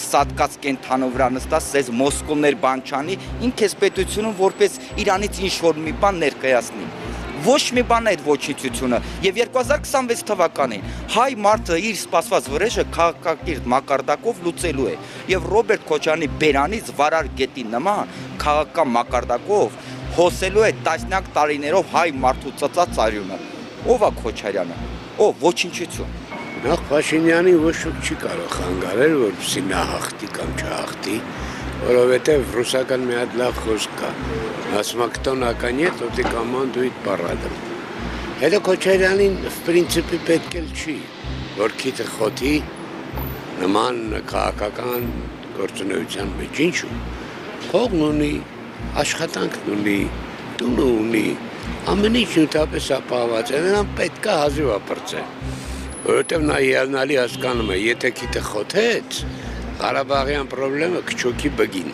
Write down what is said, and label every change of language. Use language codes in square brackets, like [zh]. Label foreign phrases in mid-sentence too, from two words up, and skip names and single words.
[hy] սատկած կենթանու վրա նստած, ձեզ մոսկոլներ բան չանի, ինքը այս պետությունում որպես իրանից ինչ-որ մի բան ներկայացնի։ Ոչ մի բան է այդ ոչնչությունը եւ 2026 թվականին հայ մարդը իր սպասված վրեժը քաղաքակիրթ մակարդակով լուծելու է եւ Ռոբերտ Քոչարյանի բերանից վարար գետի նման քաղաքական մակարդակով հոսելու է տասնյակ տարիներով հայ մարդու ծծած արյունը։ Ով է Քոչարյանը, ով ոչնչություն։ Նախ Փաշինյանին ոչ ոք չի կարող խանգարել, որպեսզի նա հաղթի կամ չհաղթի, որովհետև ռուսական մի հատ լավ խոսք կա, ասում է [ru] кто наконец, вот и командует парадом։ [hy] Հետո Քոչարյանին [ru] в принципе [hy] պետք էլ չի, որ քիթը խոթի նման քաղաքական գործունեության մեջ ինչու։ Փողն ունի, աշխատանքն ունի, տունը ունի, ամեն ինչ նույնպես ապահոված է, նրան պետք է հազիվ ապրծել, որովհետև նա հիանալի հասկանում է, եթե քիթը խոթեց, Ղարաբաղյան պրոբլեմը քչոքի բգին։